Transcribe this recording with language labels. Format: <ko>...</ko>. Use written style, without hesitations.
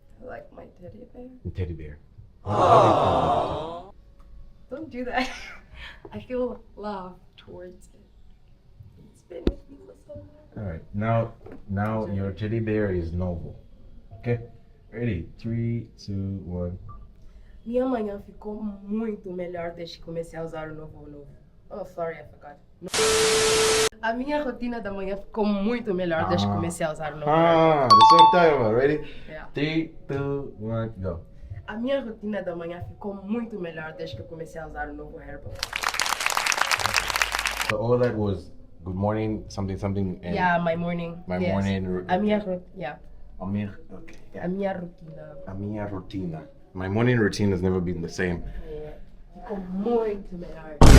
<en>I like my teddy bear. A teddy bear. Don't do that. I feel love towards it. It's been with me for so long. Alright, now your teddy bear is novel. Okay? Ready? 3, 2, 1.</en> <pt>Minha manhã ficou muito melhor desde que comecei a usar o novo.</pt> <en>Oh, sorry, I forgot.</en> <pt>A minha rotina da manhã ficou muito melhor desde que comecei a usar o novo.</pt> <en>That's what I'm talking about. Ready? Yeah. 3, 2, 1, go.</en> <pt>A minha rotina da manhã ficou muito melhor desde que eu comecei a usar o novo Herbal.</pt> <en>So all that was good morning, something, and Yeah, my morning. my yes. morning.</en> <pt>A minha rotina.</pt> <en>Okay.</en> <pt>A minha rotina. A minha rotina.</pt> <en>My morning routine has never been the same. Yeah.</en> <pt>Ficou muito melhor.</pt>